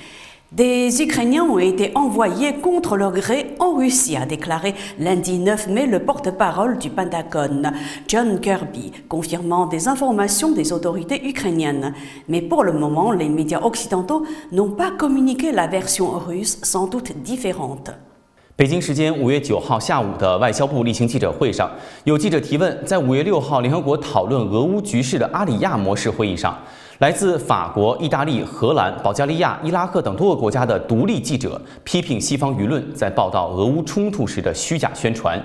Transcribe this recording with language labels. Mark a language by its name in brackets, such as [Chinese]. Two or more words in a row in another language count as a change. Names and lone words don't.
[French] Des Ukrainiens ont été envoyés contre leur gré en Russie, a déclaré lundi 9 mai le porte-parole du Pentagone, John Kirby, confirmant des informations des autorités ukrainiennes. Mais pour le moment, les médias occidentaux n'ont pas communiqué la version russe, sans doute différente. [Chinese] 北京时间5月9号下午的外交部例行记者会上，有记者提问，在5月6号联合国讨论俄乌局势的阿里亚模式会议上，来自法国、意大利、荷兰、保加利亚、伊拉克等多个国家的独立记者批评西方舆论在报道俄乌冲突时的虚假宣传。